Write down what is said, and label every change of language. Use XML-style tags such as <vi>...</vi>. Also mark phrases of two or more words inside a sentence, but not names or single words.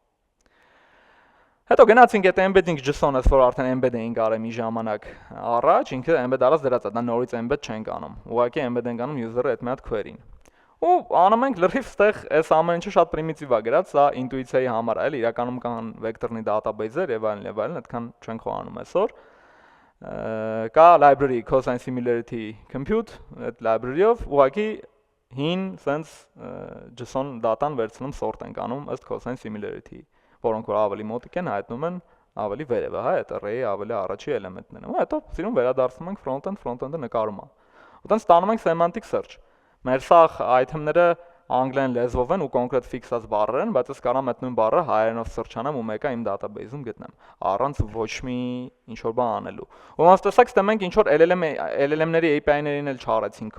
<hy>Հետո գնացինք այդ embedding.json-ը, որ արդեն embed էինք արել մի ժամանակ առաջ, ինքը embed արած դրած է, դա նորից embed չենք անում։ Ուղղակի embed ենք անում user-ը այդ մի հատ query-ին։ Ու անում ենք լրիվ ստեղ այս ամեն ինչը շատ պրիմիտիվ է գրած, սա ինտուիցիայի համար է, իրականում կան vector-ի database-եր եւ այլն, այդքան չենք խոհանում այսօր։ Կա</hy> <en>library cosine similarity compute,</en> <hy>այդ library-ով ուղղակի հին sense</hy> <en>JSON data-</en> <hy>ն վերցնում sort ենք անում ըստ</hy> <en>cosine similarity,</en> <hy>որոնք որ ավելի մոտիկ են, հայտնում են ավելի վերևը, հա, այդ array-ի ավելի առաջի էլեմենտներն են։ Ու հետո սիրուն վերադարձնում ենք front-end-ը նկարում է։ Ուտենց ստանում ենք</hy> <en>semantic search։</en> <hy>Մեր սաղ item-ները անգլերեն լեզվով են ու կոնկրետ ֆիքսած բառեր են, բայց ես կարամ այդ նույն բառը հայերենով search անեմ ու մեկը իմ database-ում գտնեմ, առանց ոչ մի ինչ-որ բան անելու։ Ու ոնց տեսակ ստե մենք ինչ-որ LLM-ների API-ներին էլ չարեցինք</hy>